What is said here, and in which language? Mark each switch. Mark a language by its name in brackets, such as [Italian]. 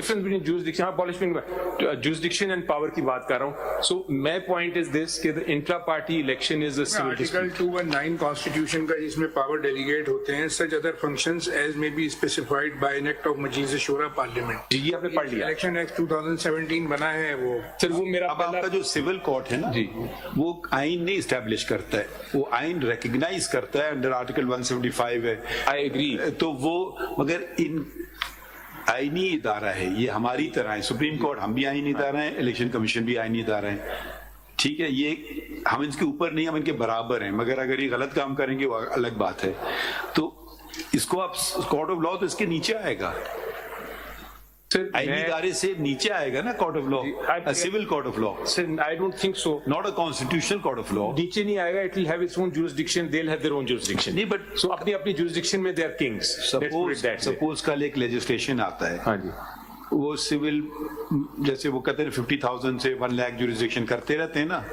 [English] difference between jurisdiction, jurisdiction and power [Urdu] کی بات کر رہا ہوں. [English] So my point is this, [Urdu] کہ [English] the intra-party election is a civil [Urdu] article [English] dispute. [Urdu] 219 constitution کا جس میں پاور ڈیلیگیٹ ہوتے ہیں, [English] such other functions as may be specified by an act of Majlis Shura parliament. [Urdu] جی یہ آپ نے پڑھ لیا. الیکشن ایکٹ 2017 بنا ہے وہ. سر وہ میرا اب آپ کا جو سول کورٹ ہے نا, وہ آئین نہیں اسٹیبلش کرتا ہے, وہ آئین ریکگنائز کرتا ہے انڈر آرٹیکل 175 ہے. [English] I agree. [Urdu] تو وہ مگر ان آئینی ادارہ ہے, یہ ہماری طرح ہے. سپریم کورٹ ہم بھی آئینی ادارہ ہیں, الیکشن کمیشن بھی آئینی ادارہ ہیں. ٹھیک ہے, یہ ہم ان کے اوپر نہیں, ہم ان کے برابر ہیں, مگر اگر یہ غلط کام کریں گے وہ الگ بات ہے. تو اس کو آپ کورٹ آف لا تو اس کے نیچے آئے گا, آئینی ادارے سے نیچے آئے گا نا court of law, civil court of law. [English] Sir, I don't think so. Not a constitutional court of law. [Urdu] نیچے نہیں آئے گا, [English] it will have its own jurisdiction, they'll have their own jurisdiction. [Urdu] نہیں, [English] but so [Urdu] اپنی [English] jurisdiction [Urdu] میں [English] they are kings. Let's put it that way. suppose [Urdu] کل ایک legislation آتا ہے, ہاں جی, وہ سول جیسے وہ کہتے ہیں 50,000 سے 1 لاکھ جوریسڈکشن کرتے رہتے ہیں نا,